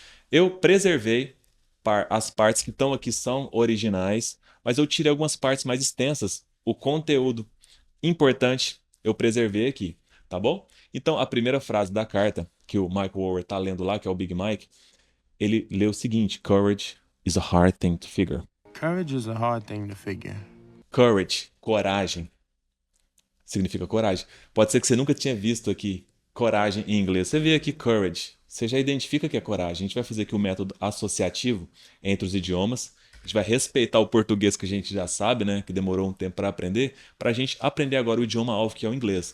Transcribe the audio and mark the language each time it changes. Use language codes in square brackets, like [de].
[pt] Eu preservei as partes que estão aqui são originais, mas eu tirei algumas partes mais extensas. O conteúdo importante eu preservei aqui, tá bom? Então, a primeira frase da carta que o Michael Oher está lendo lá, que é o Big Mike, ele lê o seguinte: [en] Courage is a hard thing to figure. Courage is a hard thing to figure. [pt] Courage, coragem, significa coragem. Pode ser que você nunca tinha visto aqui coragem em inglês. Você vê aqui courage, você já identifica que é coragem. A gente vai fazer aqui o método associativo entre os idiomas. A gente vai respeitar o português que a gente já sabe, né? Que demorou um tempo para a gente aprender agora o idioma-alvo, que é o inglês.